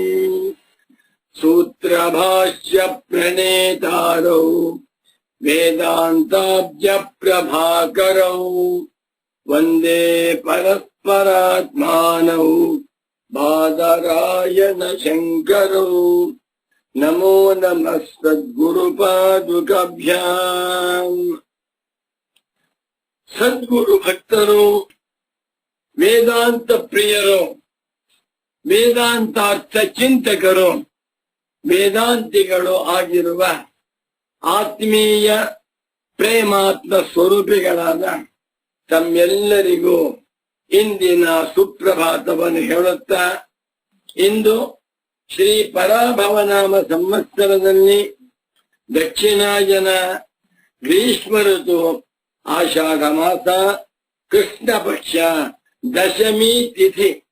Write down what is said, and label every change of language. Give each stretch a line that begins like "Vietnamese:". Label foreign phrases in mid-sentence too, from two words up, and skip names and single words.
Sanskrit: सूत्रभाष्य प्रणेतारौ वेदान्ताब्ज प्रभाकरौ वन्दे परस्परात्मानौ बादरायण शङ्करौ. नमो नमः सद्गुरुपादुकाभ्याम्.
Kannada: सद्गुರು ಭಕ್ತರು, ವೇದಾಂತ ಪ್ರಿಯರು, ವೇದಾಂತಾರ್ಥ ಚಿಂತಕರು, ವೇದಾಂತಿಗಳು ಆಗಿರುವ ಆತ್ಮೀಯ ಪ್ರೇಮಾತ್ಮ ಸ್ವರೂಪಿಗಳಾದ ತಮ್ಮೆಲ್ಲರಿಗೂ ಇಂದಿನ ಸುಪ್ರಭಾತವನ್ನು ಹೇಳುತ್ತಾ, ಇಂದು ಶ್ರೀ ಪರಾಭವನಾಮ ಸಂವತ್ಸರದಲ್ಲಿ ದಕ್ಷಿಣಾಯನ ಗ್ರೀಷ್ಮ ಋತು ಆಷಾಢ ಮಾಸ ಕೃಷ್ಣ ಪಕ್ಷ ದಶಮಿ ತಿಥಿ